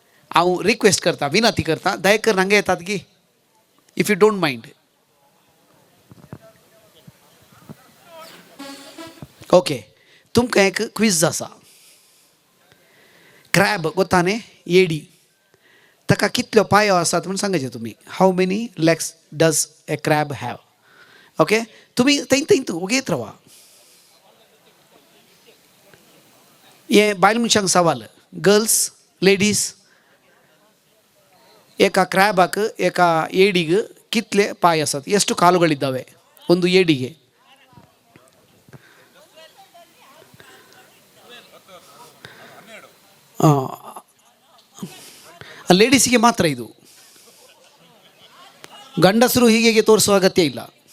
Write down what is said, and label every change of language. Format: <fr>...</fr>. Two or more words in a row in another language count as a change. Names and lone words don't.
<kok>हांव रिक्वेस्ट करता, विनंती करता, दयेकर हांगा येतात की,</kok> <en>if you don't mind.</en> <kok>ओके, तुमकां एक क्विज आसा. क्रॅब गोता न्ही, येडी, ताका कितल्यो पांयो आसात म्हूण सांगायचें तुमी.</kok> <en>how many legs does a crab have.</en> <kok>ओके, तुमी थंय उगीत रावा. हे बायल मनशांक सवाल.</kok> <en>girls, ladies,</en> <kok>एका ಕ್ರ್ಯಾಬಾಕ್ एका ಏಡಿಗೆ ಕಿತ್ಲೆ ಪಾಯ ಆಸತ್,</kok> <kn>ಎಷ್ಟು ಕಾಲುಗಳಿದ್ದಾವೆ ಒಂದು ಏಡಿಗೆ? ಲೇಡೀಸಿಗೆ ಮಾತ್ರ ಇದು, ಗಂಡಸರು ಹೀಗೆ ತೋರಿಸುವ ಅಗತ್ಯ ಇಲ್ಲ.</kn>